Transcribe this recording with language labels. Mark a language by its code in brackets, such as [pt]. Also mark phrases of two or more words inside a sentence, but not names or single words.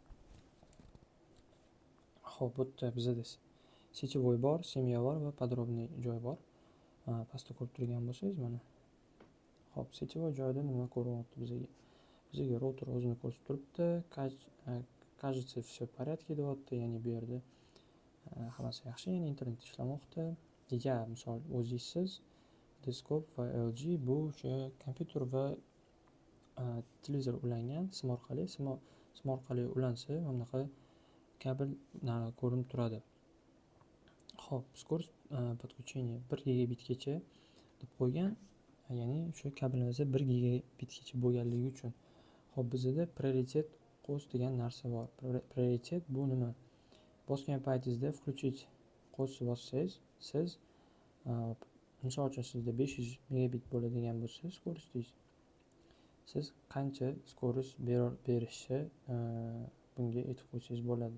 [uz] Hop, bu yerda bizda сетевой bor, семья bor va подробный joy bor. Pastda ko'rib turgan bo'lsangiz mana. Hop, сетевой joyda nima ko'ryapti bizga? Bizga router o'zini ko'rsatib turibdi. [ru] кажется все в порядке [uz] deyapti, ya'ni bu yerda hammasi yaxshi, ya'ni internet ishlamoqda. Ya misol o'zingizsiz Deskop va LG bu o'sha kompyuter va televizor ulangan sim orqali ulansa mana bunaqa kabel ko'rinib turadi. Xo'p, [ru] скорость подключения [uz] 1 gigabitgacha deb qo'ygan, ya'ni o'sha kabelimiz 1 gigabitgacha bo'lganligi uchun. Xo'p, bizda prioritet qo'z degan narsa bor. Prioritet bu nima? Bosgan paytingizda включить qo'zni bossangiz, siz misol uchun sizda 500 megabit bo'ladigan bo'lsa skоростingiz, siz qancha skорость berishi bunga aytib qo'ysangiz bo'ladi.